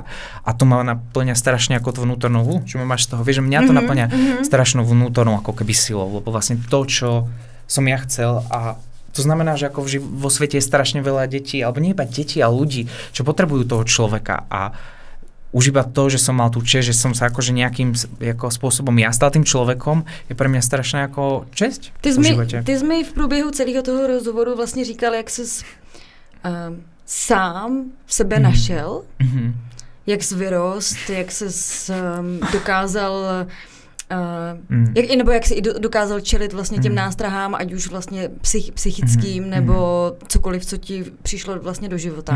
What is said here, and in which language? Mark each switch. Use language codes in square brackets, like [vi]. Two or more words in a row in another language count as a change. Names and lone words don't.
[sk] A to ma naplňa strašne ako to vnútornú, čo máš z toho, vieš, že mňa to naplňa strašnou vnútornou ako keby silou, lebo vlastne to, čo som ja chcel a to znamená, že ako vo svete je strašne veľa detí, alebo nie iba detí, ale ľudí, čo potrebujú toho človeka a už iba to, že som mal tú česť, že som sa akože nejakým ako spôsobom ja stal tým človekom, je pre mňa strašná ako česť v živote. [cs] Ty jsi mi v průběhu celého toho rozhovoru vlastně říkal, jak jsi sám v sebe našel, jak jsi vyrost, jak jsi dokázal nebo jak jsi dokázal čelit vlastně těm nástrahám, ať už vlastně psychickým, nebo cokoliv, co ti přišlo vlastně do života.